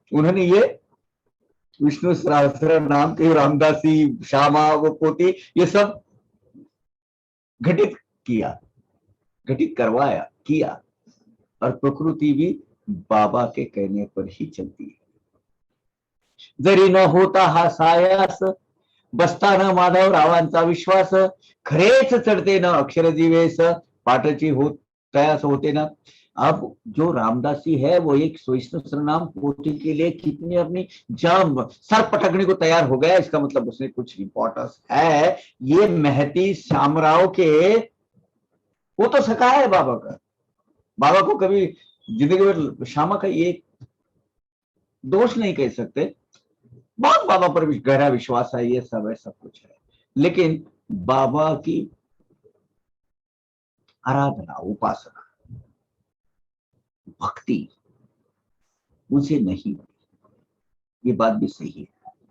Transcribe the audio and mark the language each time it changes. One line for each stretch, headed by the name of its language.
Hindi: उन्होंने ये विष्णु सहस्त्र नाम के रामदासी, श्यामा, वो पोती, ये सब घटित किया, घटित करवाया, किया, और प्रकृति भी बाबा के कहने पर ही चलती है।
Marathi: जरी न होता हा सायास, बसता न माधव रावांचा विश्वास, खरेच चढते न अक्षर जीवेस, पाठची होत तयास होते ना।
Hindi: अब जो रामदासी है वो एक विष्णु सरनाम पोथी के लिए कितनी अपनी जान सर पटकने को तैयार हो गया, इसका मतलब उसने कुछ इंपॉर्टेंस है। ये महती श्यामराव के, वो तो सखा है बाबा का, बाबा को कभी जिंदगी में श्यामा का ये दोष नहीं कह सकते, बहुत बाबा पर गहरा विश्वास है, ये सब है, सब कुछ है, लेकिन बाबा की आराधना, उपासना, भक्ति मुझे नहीं, ये बात भी सही है।